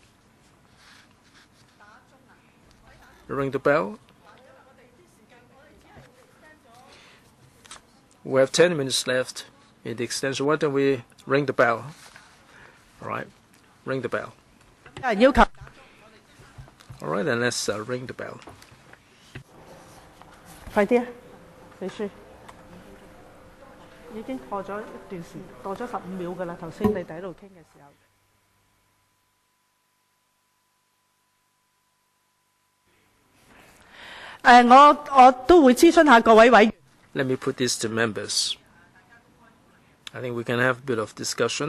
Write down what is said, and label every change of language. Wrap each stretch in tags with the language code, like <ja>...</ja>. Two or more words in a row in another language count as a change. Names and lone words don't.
<en>Ring the bell. We have 10 minutes left in the extension. Why don't we ring the bell? All right, ring the bell. All right, then let's ring the bell.</en> <yue>快啲啊，秘書。已經過咗一段時，過咗15秒㗎啦。頭先你哋喺度傾嘅時候。我都會諮詢下各位委員。</yue> <en>Let me put this to members. I think we can have a bit of discussion.</en>